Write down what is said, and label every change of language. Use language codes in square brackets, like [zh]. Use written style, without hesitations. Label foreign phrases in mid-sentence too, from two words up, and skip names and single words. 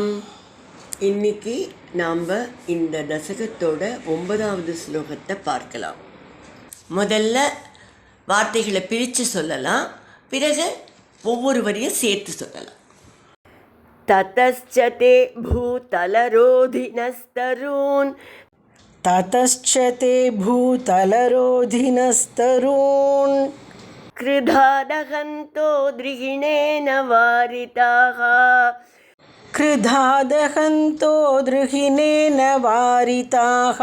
[ta] இன்னைக்கு நாம் இந்த தசகத்தோட 9வது ஸ்லோகத்தை பார்க்கலாம். முதல்ல வார்த்தைகளை பிரித்து சொல்லலாம், பிறகு ஒவ்வொரு வரியும் சேர்த்து சொல்லலாம். [sa] ततश्चते भूतलरोधिनस्तरून् ततश्चते भूतलरोधिनस्तरून् कृधादहन्तो द्रिहिणेन वारिताः कृधादहन्तो द्रुहिणेन वारिताः